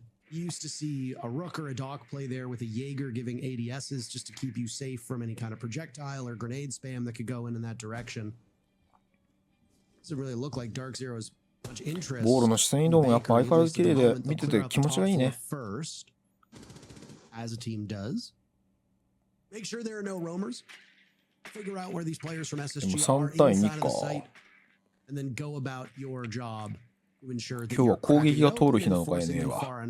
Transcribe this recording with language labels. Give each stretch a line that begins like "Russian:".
English: You used to see a Rook or a Doc play there with a Jaeger giving ADSs just to keep you safe from any kind of projectile or grenade spam that could go in that direction. Doesn't really look like DarkZero's much interest.
Japanese: ボールの視線移動もやっぱ相変わらず綺麗で見てて気持ちがいいね。
English: As a team does. Make sure there are no roamers. Figure out where these players from SSG are inside of the site and then go about your job.
Japanese: 今日は攻撃が通る日なのか NA は。